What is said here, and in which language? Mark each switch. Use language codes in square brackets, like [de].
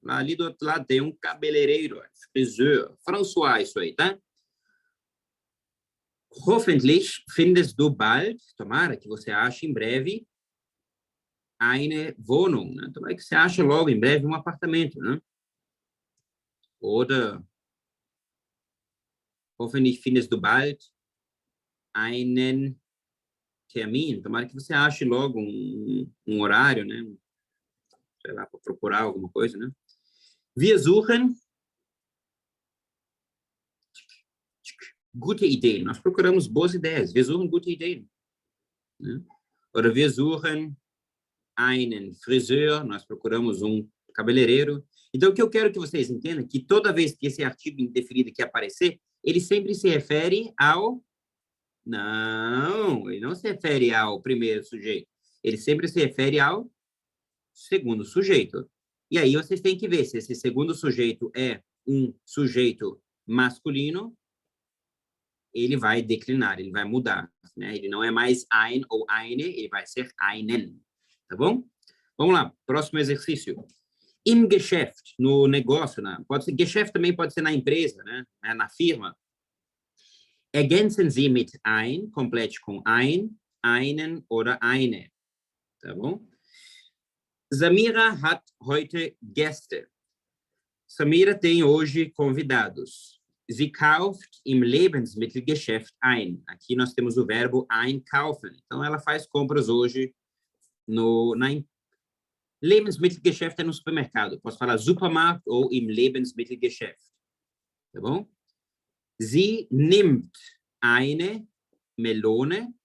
[pt] Ali do outro lado tem cabeleireiro. Friseur. François, isso aí, tá? [de] Hoffentlich findest du bald, [pt] tomara que você ache em breve, [de] eine Wohnung, [pt] né? Tomara que você ache logo em breve apartamento, né? [de] Oder hoffentlich findest du bald einen Termin. [pt] Tomara que você ache logo horário, né? Sei lá, para procurar alguma coisa, né? [de] Wir suchen gute Ideen. [pt] Nós procuramos boas ideias. [de] Wir suchen gute Ideen. Né? Oder wir suchen einen Friseur. [pt] Nós procuramos cabeleireiro. Então, o que eu quero que vocês entendam é que toda vez que esse artigo indefinido que aparecer, ele sempre se refere ao... Não, ele não se refere ao primeiro sujeito. Ele sempre se refere ao segundo sujeito. E aí vocês têm que ver se esse segundo sujeito é sujeito masculino, ele vai declinar, ele vai mudar, né? Ele não é mais ein ou eine, ele vai ser einen, tá bom? Vamos lá, próximo exercício. Im Geschäft, no negócio, pode ser, Geschäft também pode ser na empresa, né? Na firma. [de] Ergänzen Sie mit ein, [pt] complete com ein, [de] einen oder eine, [pt] tá bom? [de] Samira hat heute Gäste. [pt] Samira tem hoje convidados. [de] Sie kauft im Lebensmittelgeschäft ein. [pt] Aqui nós temos o verbo einkaufen. Então, ela faz compras hoje Lebensmittelgeschäft é no supermercado. Posso falar Supermarkt ou im Lebensmittelgeschäft. Tá bom? [de] Sie nimmt eine Melone.